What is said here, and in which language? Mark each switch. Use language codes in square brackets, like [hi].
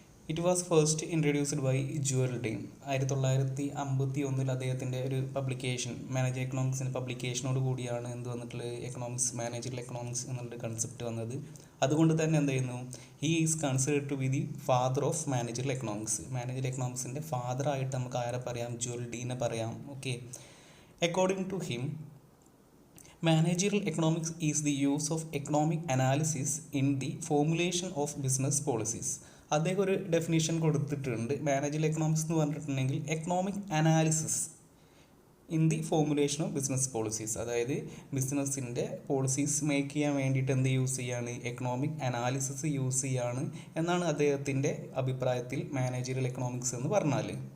[en] it was first introduced by [ml] Jual Dain. 1951 അദ്ദേഹത്തിൻ്റെ ഒരു publication, manager എക്കണോമിക്സിൻ്റെ പബ്ലിക്കേഷനോട് കൂടിയാണ് എന്ത് വന്നിട്ടുള്ളത്, എക്കണോമിക്സ്, മാനേജർ എക്കണോമിക്സ് എന്നുള്ളൊരു കൺസെപ്റ്റ് വന്നത്. അതുകൊണ്ട് തന്നെ എന്ത് ചെയ്യുന്നു, [en] He is considered to be the father of managerial economics. [ml] Manager എക്കണോമിക്സിൻ്റെ ഫാദറായിട്ട് നമുക്ക് ആരെ പറയാം, ജുവൽ ഡീനെ പറയാം. [en] Okay, according to him, managerial economics is the use of economic analysis in the formulation of business policies. [ml] അദ്ദേഹം ഒരു ഡെഫിനേഷൻ കൊടുത്തിട്ടുണ്ട്. [en] managerial economics [ml] എന്ന് പറഞ്ഞിട്ടുണ്ടെങ്കിൽ [en] Economic analysis in the formulation of business policies. [ml] അതായത് ബിസിനസ്സിൻ്റെ പോളിസീസ് മേക്ക് ചെയ്യാൻ വേണ്ടിയിട്ട് എന്ത് യൂസ് ചെയ്യാണ്, എക്കണോമിക് അനാലിസിസ് യൂസ് ചെയ്യാണ് എന്നാണ് അദ്ദേഹത്തിൻ്റെ അഭിപ്രായത്തിൽ മാനേജറിയൽ എക്കണോമിക്സ് എന്ന് പറഞ്ഞാൽ.